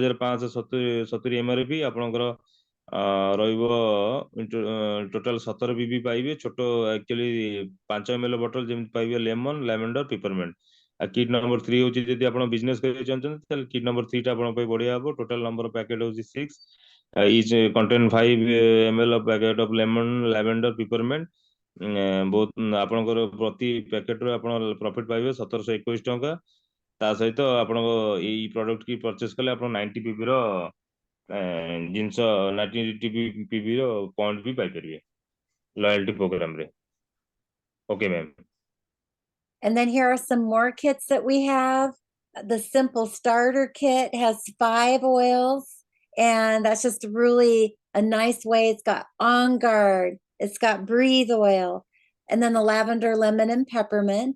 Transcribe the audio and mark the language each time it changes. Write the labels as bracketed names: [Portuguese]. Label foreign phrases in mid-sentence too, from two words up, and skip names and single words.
[Odia] 3,570 MRP ଆପଣଙ୍କର ରହିବ ଟୋଟାଲ 17 ପିବି ପାଇବେ ଛୋଟ ଆକ୍ଚୁଆଲି 5 ml ବଟଲ ଯେମିତି ପାଇବେ [English] lemon lavender peppermint [Odia] ଆଉ କିଟ୍ ନମ୍ବର 3 ହଉଛି ଯଦି ଆପଣ ବିଜନେସ କରିବାକୁ ଚାହୁଁଛନ୍ତି ତାହେଲେ କିଟ୍ ନମ୍ବର 3 ଟା ଆପଣଙ୍କ ପାଇଁ ବଢିଆ ହବ [English] total number of packet [Odia] ହଉଛି 6 [English] each contain 5 ml of packet of lemon lavender peppermint [Odia] ବହୁତ ଆପଣଙ୍କର ପ୍ରତି ପ୍ୟାକେଟରୁ ଆପଣ ପ୍ରଫିଟ ପାଇବେ 1,721 ଟଙ୍କା ତା ସହିତ ଆପଣଙ୍କ ଏଇ ପ୍ରଡକ୍ଟ କି ପରଚେସ କଲେ ଆପଣ 90 ପିବି ର ଜିନିଷ 90 ପିବି ର ପଏଣ୍ଟ ବି ପାଇପାରିବେ [English] loyalty program [Odia] ରେ [English] okay ma'am And then here are some more kits that we have. The simple starter kit has 5 oils, and that's just really a nice way. It's got On Guard, it's got Breathe Oil, and then the lavender, lemon, and peppermint.